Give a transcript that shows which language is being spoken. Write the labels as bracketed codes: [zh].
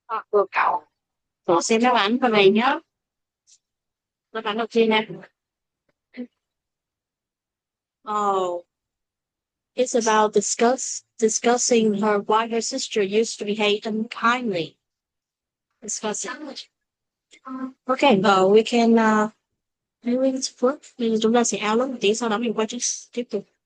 [vi] Vừa cậu. Thử xem đáp án phần này nhé. Đáp án đầu tiên này. [en] Oh, it's about discussing why her sister used to behave unkindly. Discussing. Okay, we can maybe it's first. [vi] Mình chúng ta sẽ out một tí, sau đó mình quay tiếp tục.